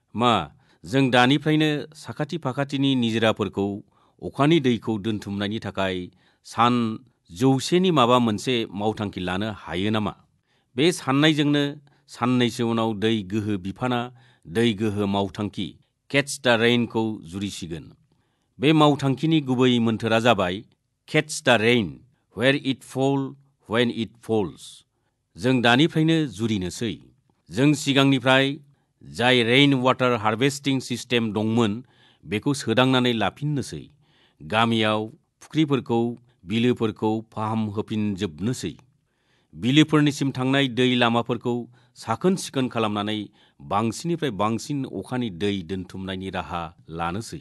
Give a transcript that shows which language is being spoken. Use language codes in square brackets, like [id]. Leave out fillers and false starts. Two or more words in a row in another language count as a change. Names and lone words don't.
[brx] मा जों दानिफ्रायनो साखाथि फाखाथिनि निजिराफोरखौ अखानि दैखौ दोनथुमनायनि थाखाय सान 100नि माबा मोनसे मावथांखि लानो हायो नामा? बे साननायजोंनो साननैसो उनाव दै गोहो बिफाना दै गोहो मावथांखि [en] catch the rainखौ [brx] जुरिसिगोन। बे मावथांखिनि गुबै मोन्थोरा जाबाय [en] catch the rain where it falls when it falls. [brx] जों दानिफ्रायनो जुरिनोसै। जों सिगांनिफ्राय जाय [en] rain water harvesting system [brx] दंमोन बेखौ सोदांनानै लाफिननोसै। गामियाव फुख्रिफोरखौ बिलोफोरखौ फाहामहोफिनजोबनोसै। बिलोफोरनिसिम थांनाय दै लामाफोरखौ साखोन सिखोन खालामनानै बांसिननिफ्राय बांसिन अखानि दै दोनथुमनायनि राहा लानोसै।